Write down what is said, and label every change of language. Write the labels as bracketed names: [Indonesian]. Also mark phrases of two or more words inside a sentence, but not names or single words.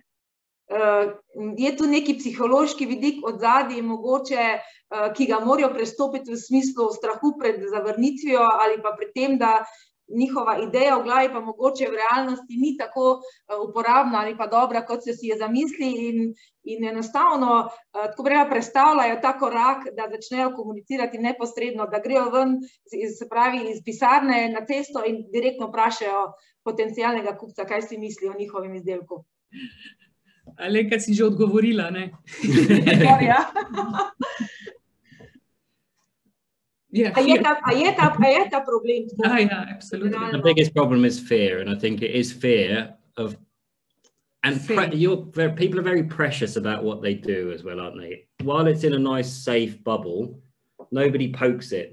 [Slovenian] Je tu neki psihološki vidik odzadaj, mogoče, ki ga morajo prestopiti v smislu strahu pred zavrnitvijo ali pa pred tem, da njihova ideja v glavi pa mogoče v realnosti ni tako uporabna ali pa dobra, kot se si je zamisli in enostavno tako prestavljajo ta korak, da začnejo komunicirati neposredno, da grejo ven, se pravi, iz pisarne na cesto in direktno vprašajo potencialnega kupca, kaj si misli o njihovem izdelku. Ali kad si že odgovorila, ne? Ja. [English] Yeah, the biggest problem is fear, and I think it is fear of, and people are very precious about what they do as well, aren't they? While it's in a nice, safe bubble, nobody pokes it.